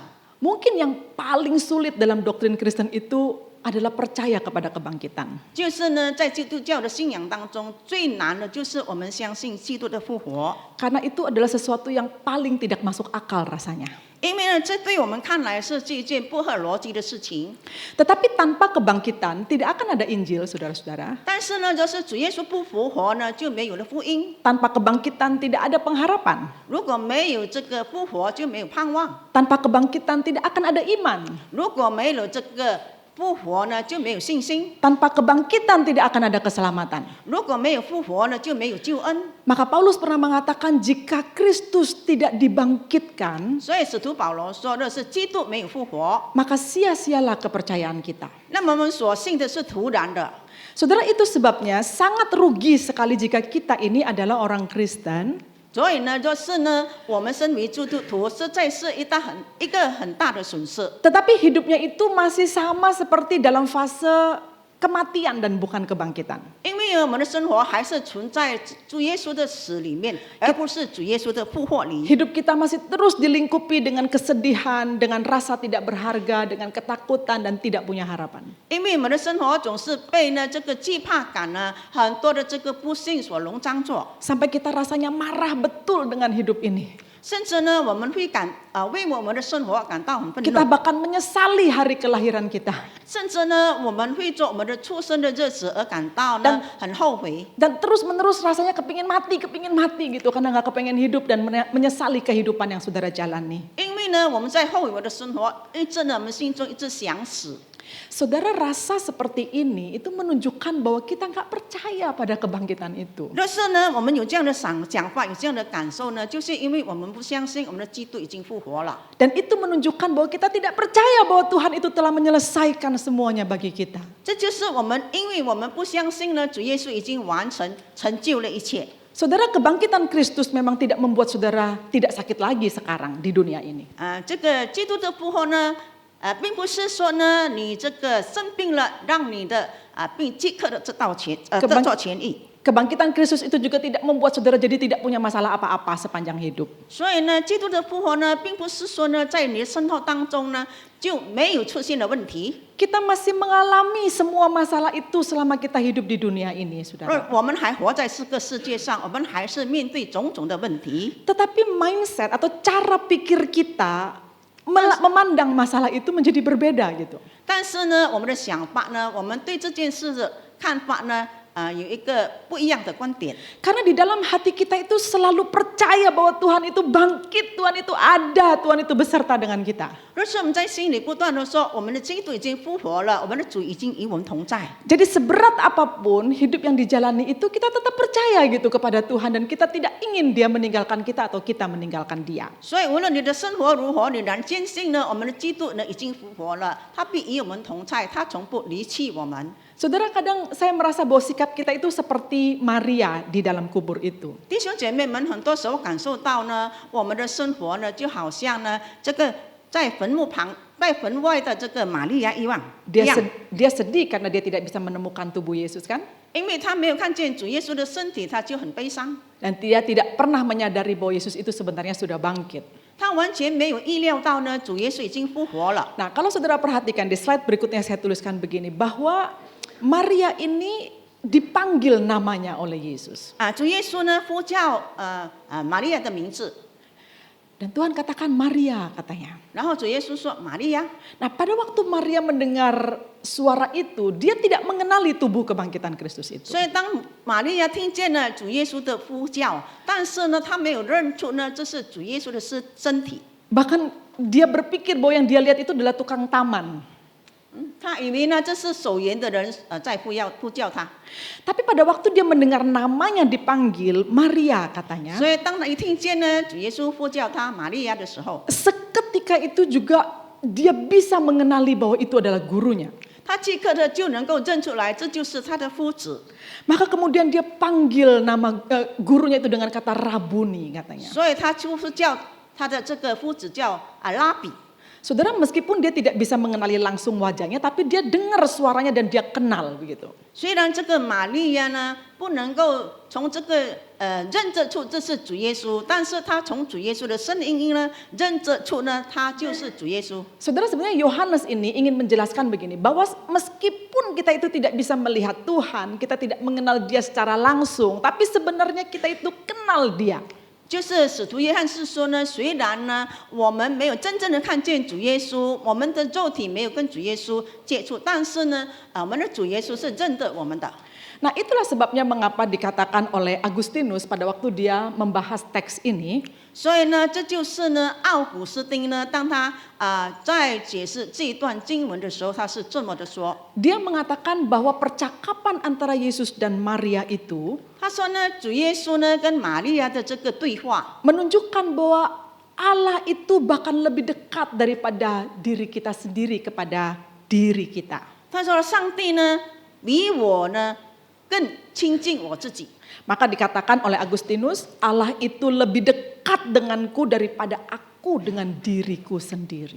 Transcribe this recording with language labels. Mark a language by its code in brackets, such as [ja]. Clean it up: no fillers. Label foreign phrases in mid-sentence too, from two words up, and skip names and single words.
[id] Mungkin yang paling sulit dalam doktrin Kristen itu adalah percaya kepada kebangkitan. [zh] 就是呢，在基督教的信仰当中，最难的就是我们相信基督的复活。 [id] Karena itu adalah sesuatu yang paling tidak masuk akal rasanya. [zh] 因为呢，这对我们看来是一件不合逻辑的事情。 [id] Tetapi tanpa kebangkitan tidak akan ada Injil, saudara-saudara. [zh] 但是呢，就是主耶稣不复活呢，就没有了福音。 [id] Tanpa kebangkitan tidak ada pengharapan. [zh] 如果没有这个复活，就没有盼望。 [id] Tanpa kebangkitan tidak akan ada iman. [zh] 如果没有这个复活呢，就没有信心； [id] Tanpa kebangkitan tidak akan ada keselamatan. [zh] 如果没有复活呢，就没有救恩。 [id] Maka Paulus pernah mengatakan jika Kristus tidak dibangkitkan, [zh] 所以使徒保罗说的是基督没有复活， [id] maka sia-sialah kepercayaan kita. [zh] 那么我们所信的是徒然的。 [id] Saudara, itu sebabnya sangat rugi sekali jika kita ini adalah orang Kristen [zh] 所以呢，就是呢，我们身为基督徒，实在是一个很大的损失。 [id] tetapi hidupnya itu masih sama seperti dalam fase kematian dan bukan kebangkitan. [zh] 因为我们的生活还是存在主耶稣的死里面，而不是主耶稣的复活里。 [id] Hidup kita masih terus dilingkupi dengan kesedihan, dengan rasa tidak berharga, dengan ketakutan dan tidak punya harapan. [zh] 因为我们的生活总是被呢这个惧怕感呢，很多的这个不幸所笼罩着， [id] Sampai kita rasanya marah betul dengan hidup ini. [zh] 甚至呢，我们会为我们的生活感到很愤 [id] Kita [zh] 怒， [id] bahkan menyesali hari kelahiran kita. [zh] 甚至呢，我们会做我们的出生的日子而感到呢很后悔。 [id] Dan terus menerus rasanya kepingin mati gitu. Karena gak kepingin hidup dan menyesali kehidupan yang saudara jalani. [zh] 因为呢，我们在后悔我的生活，一直呢，我们心中一直想死。 [id] Saudara, rasa seperti ini itu menunjukkan bahwa kita gak percaya pada kebangkitan itu. [zh] 但是呢，我们有这样的想法，有这样的感受呢，就是因为我们不相信我们的基督已经复活了。 [id] Dan itu menunjukkan bahwa kita tidak percaya bahwa Tuhan itu telah menyelesaikan semuanya bagi kita. [zh] 这就是我们，因为我们不相信呢，主耶稣已经成就了一切。 [id] Saudara, kebangkitan Kristus memang tidak membuat saudara tidak sakit lagi sekarang di dunia ini. [zh] 这个基督的复活呢，并不是说呢，你这个生病了，让你的病即刻的得到痊愈。 [id] Kebangkitan Kristus itu juga tidak membuat saudara jadi tidak punya masalah apa-apa sepanjang hidup. [zh] 所以呢，基督的复活呢，并不是说呢，在你的生活当中呢，就没有出现了问题。 [id] Kita masih mengalami semua masalah itu selama kita hidup di dunia ini, saudara. [zh] 我们还活在这个世界上，我们还是面对种种的问题。 [id] Tetapi mindset atau cara pikir kita memandang masalah itu menjadi berbeda gitu. [zh] 但是呢，我们的想法呢，我们对这件事的看法呢，有一个不一样的观点。 [id] Karena di dalam hati kita itu selalu percaya bahwa Tuhan itu bangkit, Tuhan itu ada, Tuhan itu beserta dengan kita. [zh] 而是我们在心里不断的说，我们的基督已经复活了，我们的主已经与我们同在。 [id] Jadi seberat apapun hidup yang dijalani itu kita tetap percaya gitu kepada Tuhan dan kita tidak ingin Dia meninggalkan kita atau kita meninggalkan Dia. [zh] 所以无论你的生活如何，你然坚信呢，我们的基督呢已经复活了，他必与我们同在，他从不离弃我们。 [id] Saudara, kadang saya merasa bahwa sikap kita itu seperti Maria di dalam kubur itu. [zh] 弟兄姐妹们，很多时候感受到呢，我们的生活呢，就好像呢，这个在坟墓旁、在坟外的这个玛利亚一样。 [id] Dia sedih karena dia tidak bisa menemukan tubuh Yesus kan? [zh] 因为他没有看见主耶稣的身体，他就很悲伤。 [id] Dan dia tidak pernah menyadari bahwa Yesus itu sebenarnya sudah bangkit. [zh] 他完全没有意料到呢，主耶稣已经复活了。 [id] Nah, kalau saudara perhatikan di slide berikutnya saya tuliskan begini, bahwa Maria ini dipanggil namanya oleh Yesus. [zh] 主耶稣呢呼叫玛利亚的名字。 [id] Dan Tuhan katakan Maria katanya. [zh] 然后主耶稣说玛利亚。 [id] Nah pada waktu Maria mendengar suara itu, dia tidak mengenali tubuh kebangkitan Kristus itu. [zh] 所以当玛利亚听见了主耶稣的呼叫，但是呢，她没有认出呢这是主耶稣的身体。 [id] Bahkan dia berpikir bahwa yang dia lihat itu adalah tukang taman. [zh] 她以为呢这是守园的人在呼叫她。 [id] Tapi pada waktu dia mendengar namanya dipanggil Maria katanya, [zh] 所以当她一听见呢主耶稣呼叫她玛利亚的时候， [id] seketika itu juga dia bisa mengenali bahwa itu adalah gurunya. [zh] 她即刻的就能够认出来，这就是她的夫子。 [id] Maka kemudian dia panggil nama gurunya itu dengan kata Rabuni katanya. [zh] 所以她就是叫她的这个夫子叫拉比。 [id] Saudara, meskipun dia tidak bisa mengenali langsung wajahnya, tapi dia dengar suaranya dan dia kenal begitu. [zh] 虽然这个玛利亚呢不能够从这个认得出这是主耶稣，但是她从主耶稣的声音呢认得出呢他就是主耶稣。 [id] Saudara, sebenarnya Yohanes ini ingin menjelaskan begini, bahwa meskipun kita itu tidak bisa melihat Tuhan, kita tidak mengenal dia secara langsung, tapi sebenarnya kita itu kenal dia. [zh] 就是使徒约翰是说呢，虽然呢我们没有真正的看见主耶稣，我们的肉体没有跟主耶稣接触，但是呢，我们的主耶稣是认得我们的。 [id] Nah itulah sebabnya mengapa dikatakan oleh Agustinus pada waktu dia membahas teks ini, [zh] 所以呢，这就是呢，奥古斯丁呢，当他在解释这一段经文的时候，他是这么的说。 [id] dia mengatakan bahwa percakapan antara Yesus dan Maria itu [zh] 他说呢，主耶稣呢跟玛利亚的这个对话， [id] menunjukkan bahwa Allah itu bahkan lebih dekat daripada diri kita sendiri kepada diri kita. [zh] 他说上帝呢比我呢更亲近我自己。 [id] Maka dikatakan oleh Agustinus, Allah itu lebih dekat denganku daripada aku dengan diriku sendiri.